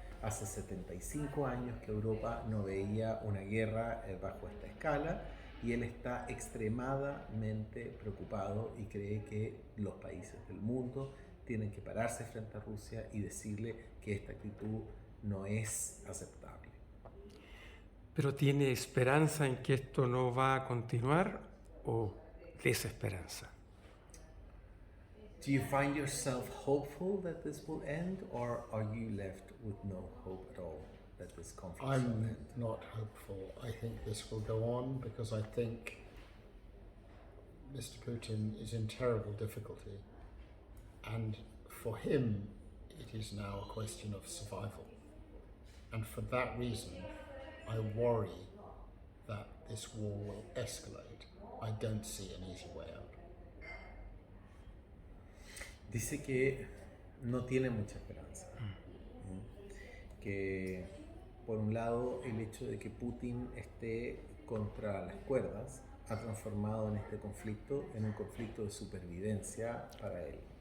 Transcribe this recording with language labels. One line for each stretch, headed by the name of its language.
Spanish: Hace 75 años que Europa no veía una guerra bajo esta escala y él está extremadamente preocupado y cree que los países del mundo tienen que pararse frente a Rusia y decirle que esta actitud no es aceptable. ¿Pero tiene esperanza en que esto no va a continuar o desesperanza?
English: Do you find yourself hopeful that this will end, or are you left with no hope at all that this conflict will end? I'm not hopeful. I think this will go on because I think Mr. Putin is in terrible difficulty, and for him it is now a question of survival. And for that reason, I worry that this war will escalate. I don't see an easy way out.
Spanish: Dice que no tiene mucha esperanza. Que por un lado el hecho de que Putin esté contra las cuerdas ha transformado en este conflicto en un conflicto de supervivencia para él.